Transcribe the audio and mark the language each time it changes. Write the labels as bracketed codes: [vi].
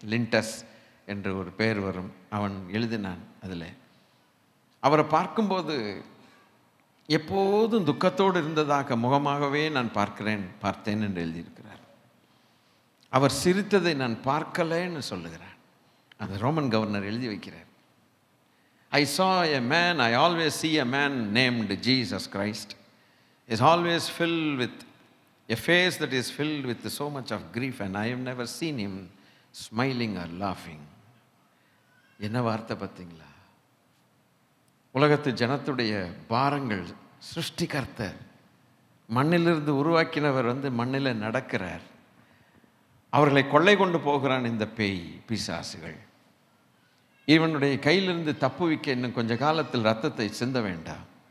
[ta] லிண்டஸ் என்று ஒரு பெயர் வரும், அவன் எழுதினான். அதில் அவரை பார்க்கும்போது எப்போதும் துக்கத்தோடு இருந்ததாக முகமாகவே நான் பார்த்தேன் என்று எழுதியிருக்கிறார். அவர் சிரித்ததை நான் பார்க்கலைன்னு சொல்லுகிறார். அந்த ரோமன் கவர்னர் எழுதி வைக்கிறார். [en] I saw a man, I always see a man named Jesus Christ is always filled with a face that is filled with so much of grief, and I have never seen him smiling or laughing. [ta] என்ன வார்த்தை பார்த்தீங்களா? உலகத்து ஜனத்துடைய பாரங்கள் சிருஷ்டிகர்த்தர், மண்ணிலிருந்து உருவாக்கினவர் மண்ணில் நடக்கிறார். அவர்களை கொள்ளை கொண்டு போகிறான் இந்த பேய் பிசாசுகள். இவனுடைய கையிலிருந்து தப்புவிக்க இன்னும் கொஞ்ச காலத்தில் இரத்தத்தை சிந்த வேண்டாம்.